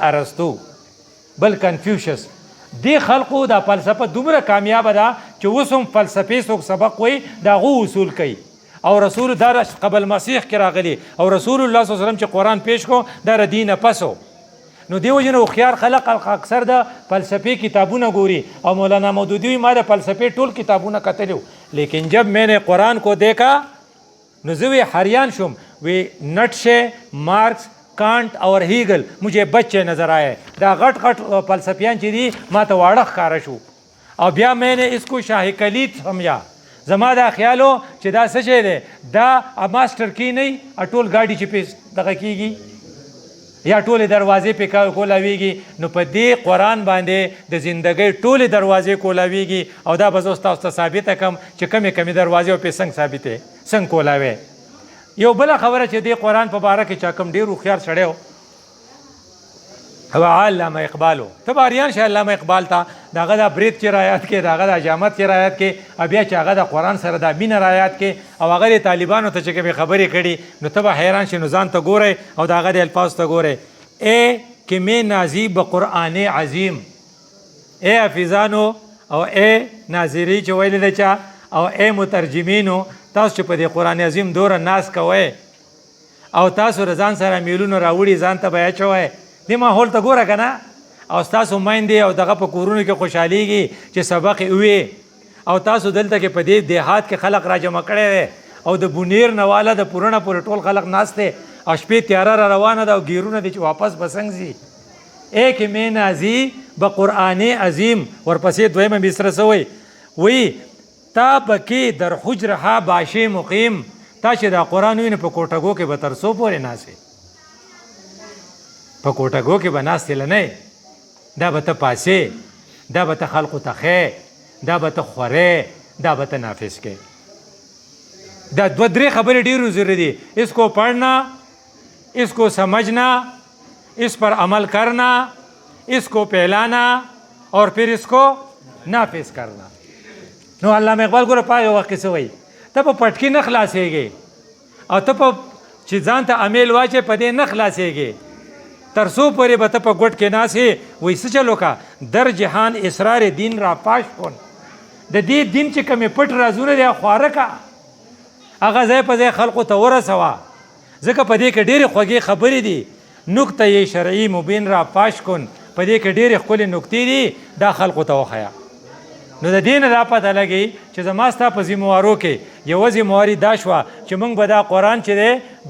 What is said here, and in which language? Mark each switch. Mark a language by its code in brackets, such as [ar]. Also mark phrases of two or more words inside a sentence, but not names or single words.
[ps] ارسطو بل کنفیوشس دې خلقو دا فلسفه دومره کامیابه ده چې اوس هم فلسفې څوک سبق وایي د هغو اصول کوي او رسول دا قبل مسیح کې راغلی او رسول الله [ar] صلی الله علیه وسلم [ps] چې قرآن پیش کو دا د دینه پسو نو دې وجې نه هوښیار خلق اکثر د فلسفې کتابونه ګوري او مولانا مودودي ما د فلسفې ټول کتابونه کتلي لیکن [ur] جب میں نے قرآن کو دیکھا [ps] نو زه وی حیران شوم وی نټشه مارکس [ur] کانٹ اور ہیگل مجھے بچے نظر آئے [ps] دا غٹ غٹ فلسفیان چې دي ما ته واړه ښکاره شو او بیا [ur] میں نے اس کو شاہ کلید سمجھا [ps] زما دا خیالو چې دا څه شی دی دا [en] master key [ps] نه ټول ګاډي چې پې دغه کېږي یا ټولې دروازې پې کولاویږي نو په دې قرآن باندې د زندګۍ ټولې دروازې کولاویږي او دا به زه اوس تاسو ته ثابته کړم چې کمې کمې دروازې پې څنګه ثابتې څنګه کولاوې یو بله خبره چې دې قرآن په باره کې چا کوم ډېر هوښیار سړی و هغه علامه اقبال و ته به اریان شې علامه اقبال ته د هغه دا برید چې رایات کې د هغه د حجامت چې رایات کې بیا چې هغه د قرآن سره دا مینه رایات کې او هغه د طالبانو ته چې کومې خبرې کړي نو ته به حیران شې نو ځان ته ګورئ او د هغه د الفاظ ته ګورئ [fa] ای که می نازی به قرآن عظیم [ps] ای حافظانو او ای ناظري چې ویلې ده چا او ای مترجمینو تاسو چې په دې قرآن عظیم دوره ناز کوئ او تاسو د ځان سره میلونه راوړي ځان ته به یې اچوئ دې ماحول ته ګوره که نه او ستاسو میندې او دغه په کورونو کې خوشحالیږي چې سبق یې ووی او تاسو دلته کې په دې دیهات کې خلق را جمع کړی دی او د بونیر نه واله د پورونه پورې ټول خلق ناست دی او شپې تیاره را روانه ده او ګیرونه دي چې واپس به څنګه ځي [fa] ایک می نازی به قرآن عظیم [ps] ورپسې دویمه مصره څه وایي وایي [fa] تا بکې در حجرها باشې مقیم [ps] تا چې دا قرآن ووینې په کوټګو کې به تر څو پورې ناستې په کوټګو کې به ناستې لنی دا به ته پاسې دا به ته خلقو ته ښې دا به ته خورې دا به ته نافظ کې دا دوه درې خبرې ډېرو ضروري دي [ur] اس کو پڑھنا اس کو سمجھنا اس پر عمل کرنا اس کو پھیلانا اور پھر اس کو نافذ کرنا [ps] نو علامه اقبال ګوره په یو وخت کې څه وایي ته په پټکي نه خلاصېږې او ته په چې ځان ته امیل واچې په دې نه خلاصېږي تر څو پورې به ته په ګوټ کې ناسې وایي څه چل وکړه [fa] در جهان اسرار دین را پاش کن [ps] د دې دین چې کومې پټ رازونه دی خواره که هغه ځای په ځای خلقو ته ورسوه ځکه په دې کې ډېرې خوږې خبرې دي [fa] نکته یې شرعي مبین را پاش کن [ps] په دې کې ډېرې ښکلې نکتې دي دا خلقو ته وښیه نو د دې نه دا پته لګي چې زما ستا په ذموارو کې یوه ذمواري دا شوه چې موږ به دا قرآن چې دی د